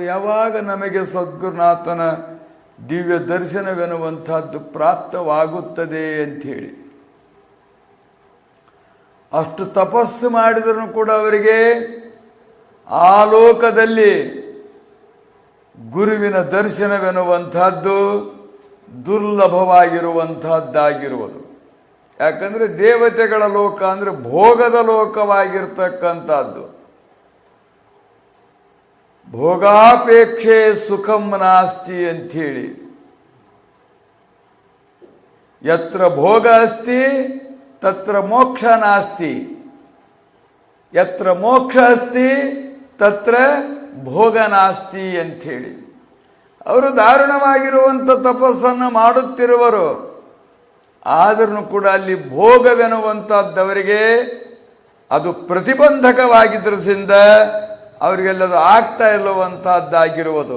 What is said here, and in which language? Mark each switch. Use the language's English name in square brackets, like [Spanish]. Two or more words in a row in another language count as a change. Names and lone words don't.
[Kannada] ಯಾವಾಗ ನಮಗೆ ಸದ್ಗುರುನಾಥನ ದಿವ್ಯ ದರ್ಶನವೆನ್ನುವಂಥದ್ದು ಪ್ರಾಪ್ತವಾಗುತ್ತದೆ ಅಂಥೇಳಿ ಅಷ್ಟು ತಪಸ್ಸು ಮಾಡಿದರೂ ಕೂಡ ಅವರಿಗೆ ಆ ಲೋಕದಲ್ಲಿ ಗುರುವಿನ ದರ್ಶನವೆನ್ನುವಂತಹದ್ದು ದುರ್ಲಭವಾಗಿರುವಂತಹದ್ದಾಗಿರುವುದು. ಯಾಕಂದರೆ ದೇವತೆಗಳ ಲೋಕ ಅಂದರೆ ಭೋಗದ ಲೋಕವಾಗಿರ್ತಕ್ಕಂಥದ್ದು. [Sanskrit] ಭೋಗಾಪೇಕ್ಷೆ ಸುಖಂ ನಾಸ್ತಿ ಅಂಥೇಳಿ, ಯತ್ರ ಭೋಗ ಅಸ್ತಿ ತತ್ರ ಮೋಕ್ಷ ನಾಸ್ತಿ, ಯತ್ರ ಮೋಕ್ಷ ಅಸ್ತಿ ತತ್ರ ಭೋಗ ನಾಸ್ತಿ ಅಂಥೇಳಿ. [Kannada] ಅವರು ದಾರುಣವಾಗಿರುವಂಥ ತಪಸ್ಸನ್ನು ಮಾಡುತ್ತಿರುವರು, ಆದರೂ ಕೂಡ ಅಲ್ಲಿ ಭೋಗವೆನ್ನುವಂಥದ್ದವರಿಗೆ ಅದು ಪ್ರತಿಬಂಧಕವಾಗಿದ್ದರಿಂದ ಅವರಿಗೆಲ್ಲದು ಆಗ್ತಾ ಇಲ್ಲುವಂಥದ್ದಾಗಿರುವುದು.